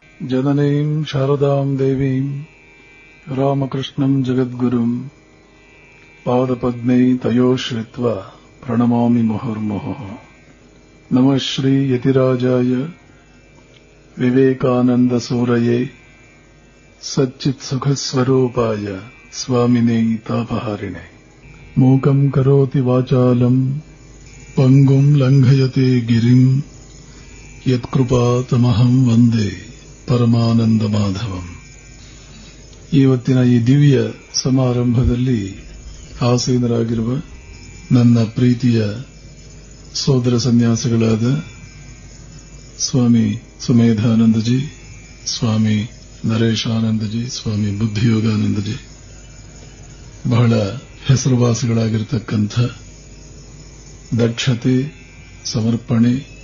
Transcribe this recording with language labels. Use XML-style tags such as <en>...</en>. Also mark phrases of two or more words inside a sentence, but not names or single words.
<sa>ಜನನೀಂ ಶಾರದಾಂ ದೇವೀಂ ರಾಮಕೃಷ್ಣಂ ಜಗದ್ಗುರುಂ ಪಾದಪದ್ಮೈ ತಯೋಶ್ರಿತ್ವಾ ಪ್ರಣಮಾಮಿ ಮುಹುರ್ಮುಹುಃ. ನಮಃ ಶ್ರೀ ಯತಿರಾಜಾಯ ವಿವೇಕಾನಂದ ಸೂರಯೇ ಸಚ್ಚಿತ್ ಸುಖಸ್ವರೂಪಾಯ ಸ್ವಾಮಿನೇ ತಾಪಹಾರಿಣೆ. ಮೂಕಂ ಕರೋತಿ ವಾಚಾಲಂ ಪಂಗುಂ ಲಂಘಯತೆ ಗಿರಿಂ ಯತ್ಕೃಪಾತಮಹಂ ವಂದೇ ಪರಮಾನಂದ ಮಾಧವಂ.</sa> <kn>ಇವತ್ತಿನ ಈ ದಿವ್ಯ ಸಮಾರಂಭದಲ್ಲಿ ಆಸೀನರಾಗಿರುವ ನನ್ನ ಪ್ರೀತಿಯ ಸೋದರ ಸನ್ಯಾಸಿಗಳಾದ ಸ್ವಾಮಿ ಸುಮೇಧಾನಂದಜಿ, ಸ್ವಾಮಿ ನರೇಶಾನಂದಜಿ, ಸ್ವಾಮಿ ಬುದ್ಧಿಯೋಗಾನಂದಜಿ, ಬಹಳ ಹೆಸರುವಾಸಿಗಳಾಗಿರತಕ್ಕಂಥ ದಕ್ಷತೆ, ಸಮರ್ಪಣೆ,</kn>